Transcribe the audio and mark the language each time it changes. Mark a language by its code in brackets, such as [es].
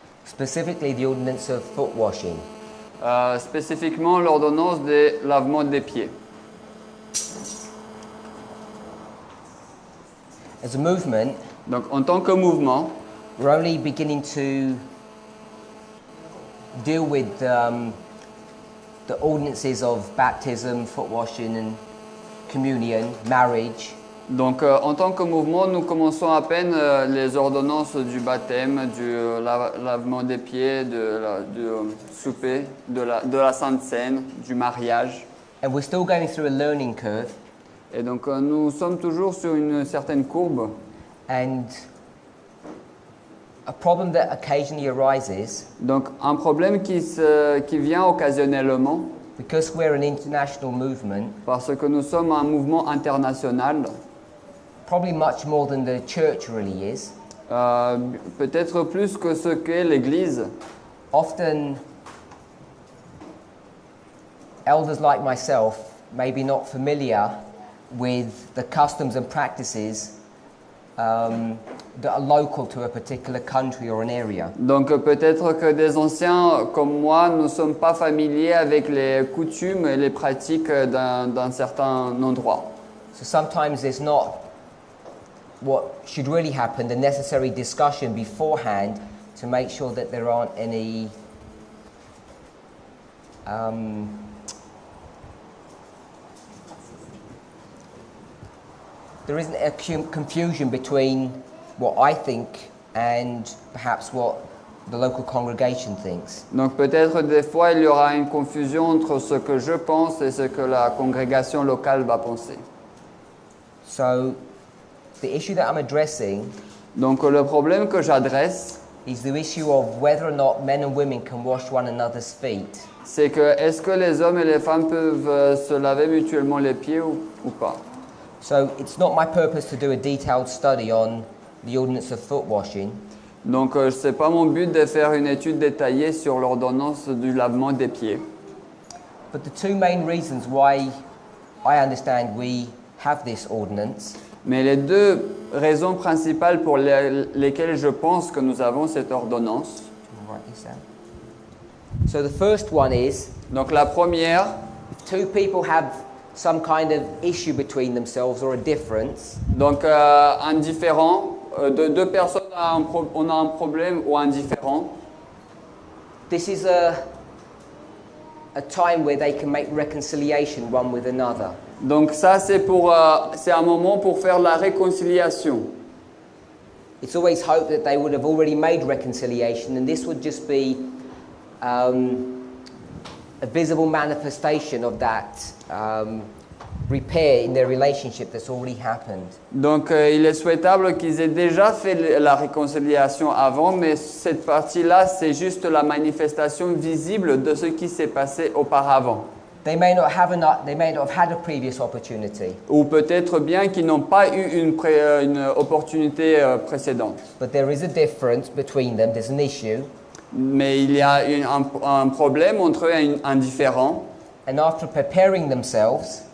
[en] Specifically the ordinance of foot washing. [fr] Spécifiquement l'ordonnance des lavements des pieds. [en] As a movement, [fr] Donc en tant que mouvement, [en] we're only beginning to deal with the ordinances of baptism, foot washing and communion, marriage. [fr] donc en tant que mouvement, nous commençons à peine les ordonnances du baptême, du lavement des pieds, du souper, de la Sainte Seine, du mariage. [en] And we're still going through a learning curve. [fr] Et donc nous sommes toujours sur une certaine courbe. [en] And a problem that occasionally arises, [fr] Donc un problème qui vient occasionnellement, [en] because we're an international movement, [fr] parce que nous sommes un mouvement international, [en] probably much more than the church really is. [fr] peut-être plus que ce qu'est l'Église. [en] Often, elders like myself may be not familiar with the customs and practices that are local to a particular country or an area. [fr] Donc peut-être que des anciens comme moi ne sont pas familiers avec les coutumes et les pratiques d'un certain endroit. [en] So sometimes there's not what should really happen, the necessary discussion beforehand to make sure that there aren't any there isn't a confusion between what I think and perhaps what the local congregation thinks. [fr] Donc peut-être des fois il y aura une confusion entre ce que je pense et ce que la congrégation locale va penser. [en] So the issue that I'm addressing [fr] Donc le problème que j'adresse, [en] is the issue of whether or not men and women can wash one another's feet. [fr] c'est que est-ce que les hommes et les femmes peuvent se laver mutuellement les pieds ou pas? [en] So it's not my purpose to do a detailed study on the ordinance of foot washing, [fr] Donc c'est pas mon but de faire une étude détaillée sur l'ordonnance du lavement des pieds. [en] but the two main reasons why I understand we have this ordinance [fr] Mais les deux raisons principales pour lesquelles je pense que nous avons cette ordonnance. [en] write this down. So the first one is [fr] Donc la première, [en] if two people have some kind of issue between themselves or a difference, [fr] donc un différend, de deux personnes on a un problème ou un différend. [en] this is a time where they can make reconciliation one with another. [fr] Donc ça c'est un moment pour faire la réconciliation. [en] It's always hoped that they would have already made reconciliation, and this would just be a visible manifestation of that repair in their relationship that's already happened. [fr] Donc il est souhaitable qu'ils aient déjà fait la réconciliation avant, mais cette partie-là c'est juste la manifestation visible de ce qui s'est passé auparavant. [en] They may not have had a previous opportunity, [fr] Ou peut-être bien qu'ils n'ont pas eu une opportunité précédente. [en] but there is a difference between them. There's an issue, [fr] Mais il y a un problème entre eux et un différend. [en] and after preparing themselves